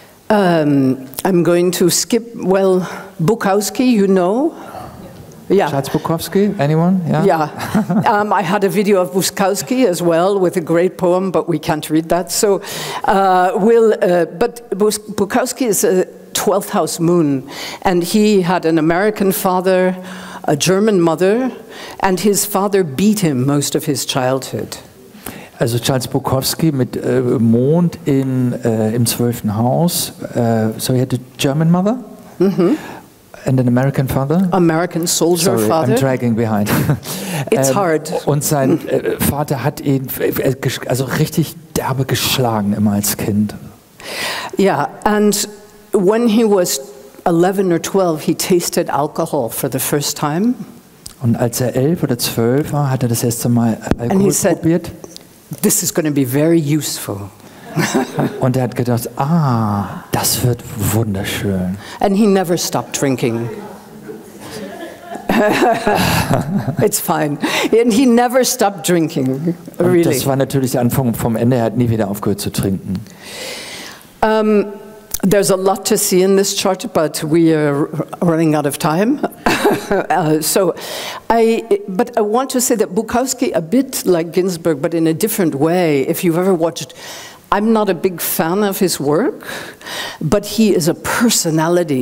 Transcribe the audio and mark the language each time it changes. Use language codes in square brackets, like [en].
[en] I'm going to skip, well, Bukowski, you know. Yeah. Charles Bukowski, anyone? Yeah. Yeah. I had a video of Bukowski as well with a great poem, but we can't read that. So, but Bukowski is a 12th house moon, and he had an American father, a German mother, and his father beat him most of his childhood. [de] Also Charles Bukowski mit Mond im 12. Haus. [en] So he had a German mother? Mm-hmm. And an American father? American soldier Sorry, father. I'm dragging behind. It's hard. [de] Und sein Vater hat ihn also richtig derbe geschlagen immer als Kind. [en] Yeah, and when he was 11 or 12, he tasted alcohol for the first time. [de] Und als er 11 oder 12 war, hat er das erste Mal Alkohol probiert. [en] This is going to be very useful. [de] Und er hat gedacht, das wird wunderschön. [en] And he never stopped drinking. It's fine. And he never stopped drinking, really. [de] Und das war natürlich der Anfang vom Ende. Er hat nie wieder aufgehört zu trinken. [en] There's a lot to see in this chart, but we are running out of time. But I want to say that Bukowski, a bit like Ginsberg, but in a different way. If you've ever watched I'm not a big fan of his work, but he is a personality.